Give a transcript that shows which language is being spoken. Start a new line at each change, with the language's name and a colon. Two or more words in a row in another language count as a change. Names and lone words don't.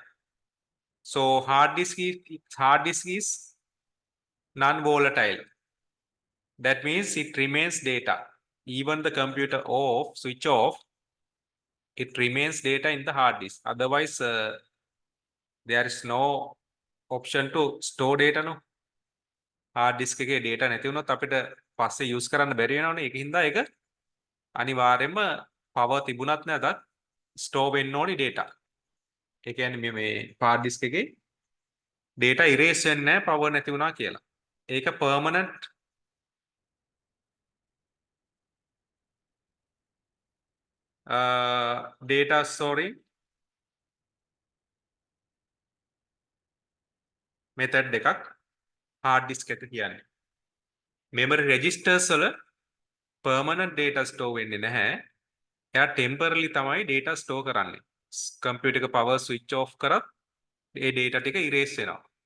English: So hard disk is non-volatile. That means it remains data. Even the computer switch off, it remains data in the hard disk. Otherwise, there is no option to store data.
Sinhala: No.
English: hard disk
Sinhala: එකේ data නැති වුණොත් අපිට පස්සේ use කරන්න බැරි වෙනවනේ. ඒක හින්දා ඒක අනිවාර්යයෙන්ම power තිබුණත් නැතත් store වෙන්න ඕනි data. ඒ කියන්නේ මේ
English: hard disk
Sinhala: එකේ data erase වෙන්නේ නැහැ power නැති වුණා කියලා. ඒක
English: permanent data storing method
Sinhala: එකක්
English: hard disk
Sinhala: එක කියන්නේ.
English: memory registers
Sinhala: වල
English: permanent data store
Sinhala: වෙන්නේ නැහැ. එයා temporarily තමයි
English: data store
Sinhala: කරන්නේ. computer එක
English: power switch off
Sinhala: කරත් ඒ data ටික erase වෙනවා.